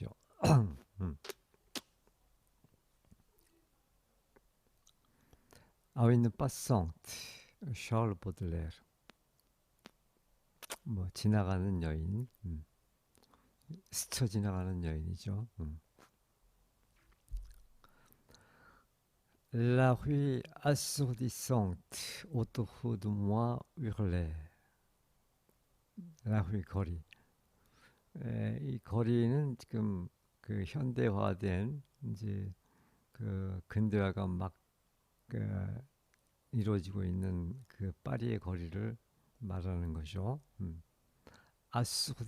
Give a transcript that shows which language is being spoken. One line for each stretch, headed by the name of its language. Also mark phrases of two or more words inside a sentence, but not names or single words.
French: 음. À une passante 샤를 보들레르.
Korean: 뭐 지나가는 여인, 스쳐 지나가는 여인이죠.
French: La rue assourdissante autour de moi hurlait. La rue 거리.
Korean: 이 거리는 지금 그 현대화된 이제 그 근대화가 막 그 이루어지고 있는 그 파리의 거리를 말하는 거죠.
French: 아수디성트.